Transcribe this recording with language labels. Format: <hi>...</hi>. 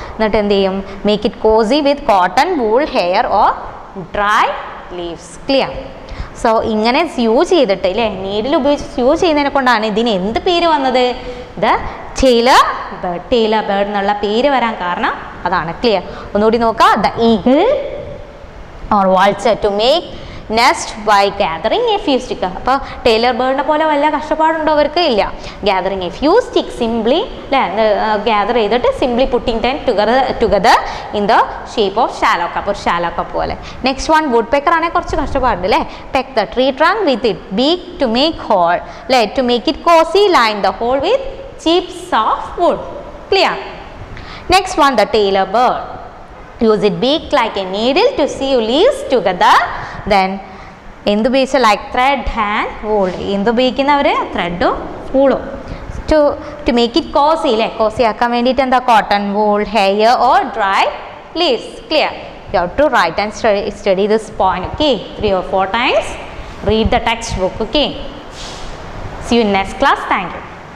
<ml>എന്നിട്ട് എന്ത് ചെയ്യും,</ml> <en>Make it cosy with cotton, wool, hair or dry leaves. Clear?</en> <ml>So ഇങ്ങനെ സ്യൂ ചെയ്തിട്ട് അല്ലേ, നീഡിൽ ഉപയോഗിച്ച് സ്യൂ ചെയ്യുന്നതിനെ കൊണ്ടാണ് ഇതിന് എന്ത് പേര് വന്നത്, the Taylor bird. Taylor bird എന്നുള്ള പേര് വരാൻ കാരണം അതാണ്. ക്ലിയർ? ഒന്നുകൂടി നോക്കാം.</ml> <en>The eagle or vulture to make nest by gathering a few sticks.</en> <ml>അപ്പോൾ ടെയിലർ ബേർഡിനെ പോലെ വല്ല കഷ്ടപ്പാടുണ്ടോ അവർക്ക്? ഇല്ല.</ml> <en>gathering a few sticks simply gather</en> <ml>ചെയ്തിട്ട്</ml> <en>simply putting them together in the shape of shallow cup,</en> <ml>ഒരു shallow cup പോലെ. Next one woodpecker ആണെങ്കിൽ കുറച്ച് കഷ്ടപ്പാടുണ്ട് അല്ലേ.</ml> <en>peck the tree trunk with it beak to make hole അല്ലേ, to make it cozy, line the hole with chips of wood. Clear? Next one, the tailor bird. Use it beak like a needle to sew leaves together.</en> <ml>Then എന്ത് ഉപയോഗിച്ച</ml> <en>like thread and wool,</en> <ml>എന്ത് ഉപയോഗിക്കുന്നവർ ത്രെഡും വൂളും.</ml> <en>to make it cosy അല്ലേ,</en> <ml>കോസി ആക്കാൻ വേണ്ടിയിട്ട് എന്താ,</ml> <en>Cotton, wool, hair or dry leaves. Clear? You have to write and study this point. Okay, 3 or 4 times. Read the textbook. Okay, see you in next class. Thank you.</en>